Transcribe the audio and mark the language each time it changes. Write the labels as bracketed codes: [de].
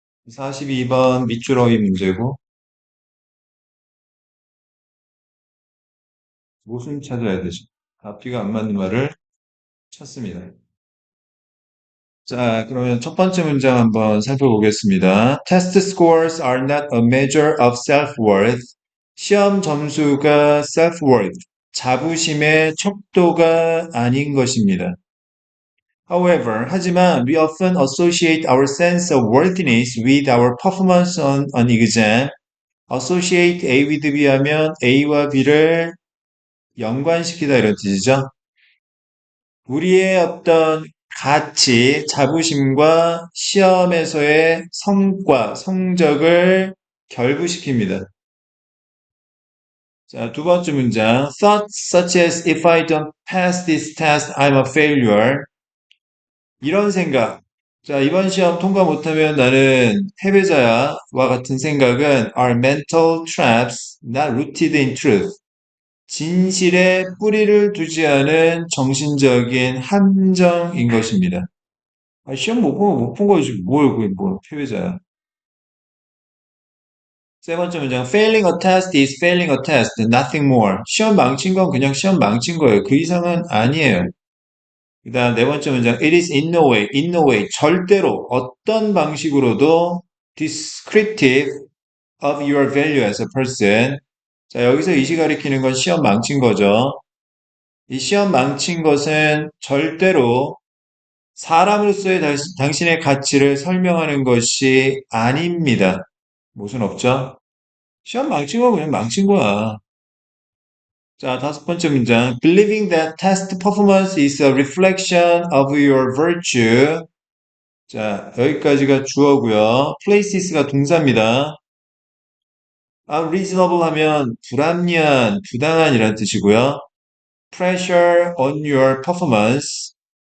[ko] 42번 밑줄어휘 문제고 무슨 찾아야 되죠? 앞뒤가 안 맞는 말을 찾습니다. 자, 그러면 첫 번째 문장 한번 살펴보겠습니다. [en] Test scores are not a measure of self-worth. [ko] 시험 점수가 self-worth, 자부심의 척도가 아닌 것입니다. [en] However, [ko] 하지만 [en] we often associate our sense of worthiness with our performance on an exam. [ko] associate A with B 하면 A와 B를 연관시키다 이런 뜻이죠. 우리의 어떤 가치, 자부심과 시험에서의 성과, 성적을 결부시킵니다. 자, 두 번째 문장. [en] Thoughts such as if I don't pass this test, I'm a failure. [ko] 이런 생각. 자, 이번 시험 통과 못하면 나는 패배자야. 와 같은 생각은 [en] are mental traps, not rooted in truth. [ko] 진실에 뿌리를 두지 않은 정신적인 함정인 것입니다. 아, 시험 못 보면 못 본 거지. 그게 뭐, 패배자야. 세 번째 문장. [en] Failing a test is failing a test, nothing more. [ko] 시험 망친 건 그냥 시험 망친 거예요. 그 이상은 아니에요. 그 다음 네 번째 문장. [en] It is in no way, [ko] 절대로 어떤 방식으로도 [en] descriptive of your value as a person. [ko] 자, 여기서 이시 가리키는 건 시험 망친 거죠. 이 시험 망친 것은 절대로 사람으로서의 당신의 가치를 설명하는 것이 아닙니다. 무슨 없죠? 시험 망친 거 그냥 망친 거야. 자, 다섯 번째 문장. [en] Believing that test performance is a reflection of your virtue. [ko] 자, 여기까지가 주어고요. places가 동사입니다. unreasonable 하면 불합리한, 부당한이라는 뜻이고요. [en] pressure on your performance.